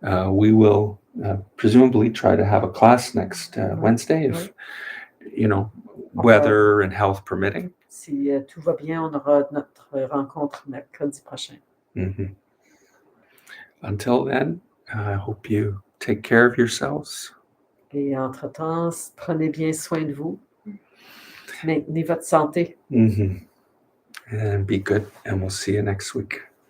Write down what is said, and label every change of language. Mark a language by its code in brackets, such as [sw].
[en] We will presumably try to have a class next Wednesday if, weather and health permitting. [fr] Si tout va bien, on aura notre rencontre mercredi prochain. Mm-hmm. [en] Until then, I hope you take care of yourselves. [fr] Et entre-temps, prenez bien soin de vous. Maintenez votre santé. Mm-hmm. [en] And be good, and we'll see you next week.